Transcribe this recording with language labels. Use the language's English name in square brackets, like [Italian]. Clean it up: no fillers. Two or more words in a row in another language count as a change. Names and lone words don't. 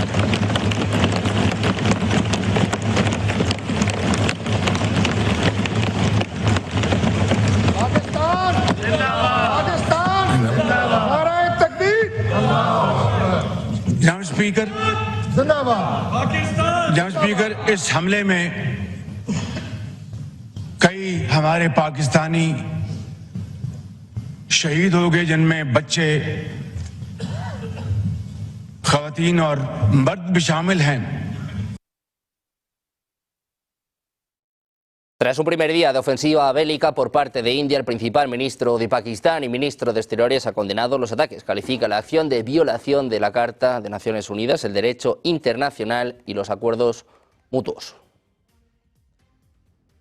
[Urdu] پاکستان زندہ باد، پاکستان زندہ باد، نعرۂ تکبیر، جناب اسپیکر زندہ باد، پاکستان. جناب اسپیکر، اس حملے میں کئی ہمارے پاکستانی شہید ہو گئے، جن میں بچے، خواتین اور مرد بھی شامل ہیں. [Spanish] Tras un primer día de ofensiva bélica por parte de India, el principal ministro de Pakistán y ministro de Exteriores ha condenado los ataques. Califica la acción de violación de la Carta de Naciones Unidas, el derecho internacional y los acuerdos mutuos.